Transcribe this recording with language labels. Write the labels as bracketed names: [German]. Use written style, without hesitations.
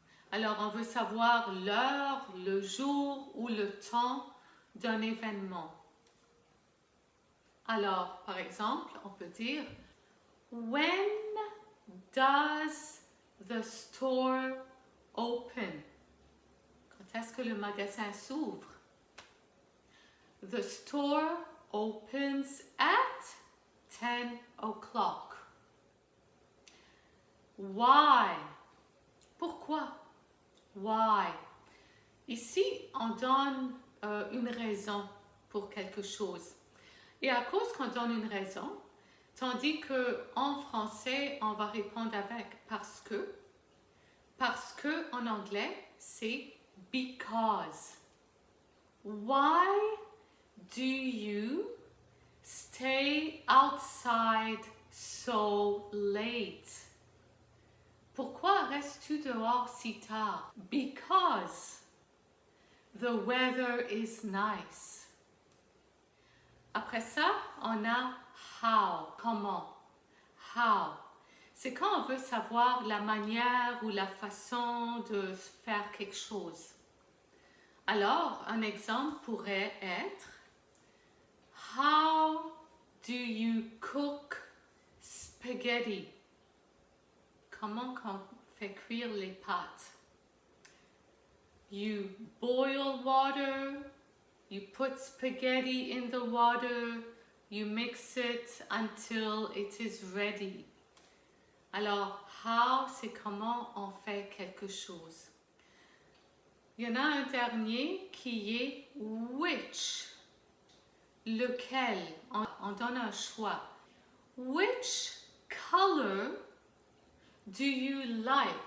[French] Alors, on veut savoir l'heure, le jour ou le temps d'un événement. Alors, par exemple, on peut dire [English] when does the store open? [French] Quand est-ce que le magasin s'ouvre? [English] The store opens at 10 o'clock. Why? [French] Pourquoi? [English] Why? [French] Ici, on donne une raison pour quelque chose. Et à cause qu'on donne une raison, tandis qu'en français, on va répondre avec parce que en anglais, c'est because. [English] Why do you stay outside so late? [French] Pourquoi restes-tu dehors si tard? [English] Because the weather is nice. [French] Après ça, on a how, comment. How. C'est quand on veut savoir la manière ou la façon de faire quelque chose. Alors, un exemple pourrait être [English] how do you cook spaghetti? [French] Comment on fait cuire les pâtes? [English] You boil water, you put spaghetti in the water, you mix it until it is ready. [French] Alors, how, c'est comment on fait quelque chose. Il y en a un dernier qui est which. Lequel? On donne un choix. [English] Which color do you like?